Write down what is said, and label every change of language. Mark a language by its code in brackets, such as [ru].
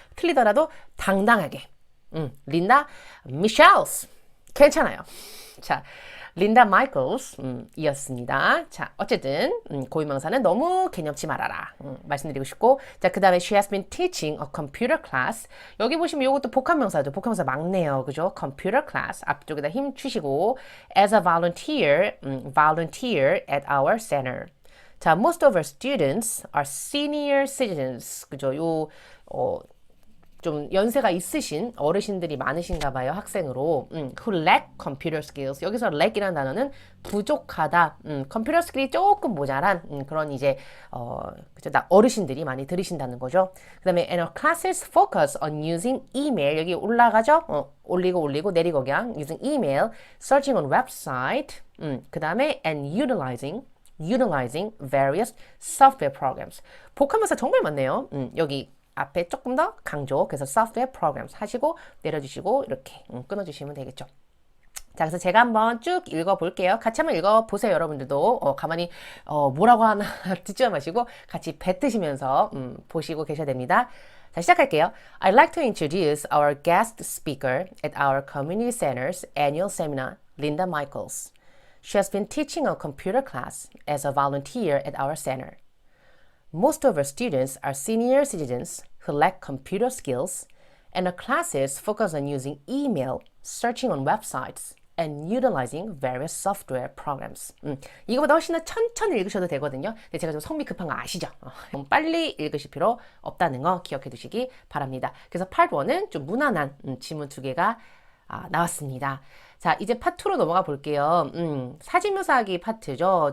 [ko] 틀리더라도 당당하게 린다 Michelles 괜찮아요. 자. 린다 마이클스 이었습니다. 자, 어쨌든 고유명사는 너무 개념치 말아라 말씀드리고 싶고, 자, 그 다음에 [en] she has been teaching a computer class. [ko] 여기 보시면 이것도 복합명사죠. 복합명사 막네요. 그죠? [en] computer class [ko] 앞쪽에다 힘 주시고 [en] as a volunteer, volunteer at our center. 자, most of our students are senior citizens. [ko] 그죠? 좀 연세가 있으신 어르신들이 많으신가 봐요. 학생으로. [en] who lack computer skills. [ko] 여기서 lack이라는 단어는 부족하다. 컴퓨터 스킬이 조금 모자란 그런 이제 그죠? 어르신들이 많이 들으신다는 거죠. [en] 그다음에 and our classes focus on using email. [ko] 여기 올라가죠? 올리고 내리고 그냥 [en] using email, searching on website. 그다음에 and utilizing various software programs. [ko] 복합명사 정말 많네요. 여기 앞에 조금 더 강조. 그래서 software programs 하시고 내려주시고 이렇게 끊어주시면 되겠죠. 자, 그래서 제가 한번 쭉 읽어볼게요. 같이 한번 읽어보세요. 여러분들도 가만히 뭐라고 하나 듣지 마시고 같이 뱉으시면서 보시고 계셔야 됩니다. 자, 시작할게요. [en] I'd like to introduce our guest speaker at our community center's annual seminar, Linda Michaels. She has been teaching a computer class as a volunteer at our center. Most of our students are senior citizens who lack computer skills, and our classes focus on using email, searching on websites, and utilizing various software programs. [ko] 이거보다 훨씬 더 천천히 읽으셔도 되거든요. 근데 제가 좀 성미 급한 거 아시죠? 빨리 읽으실 필요 없다는 거 기억해 두시기 바랍니다. 그래서 Part 1은 좀 무난한 지문 2개가 나왔습니다. 자, 이제 파트 2로 넘어가 볼게요. 사진묘사하기 파트죠.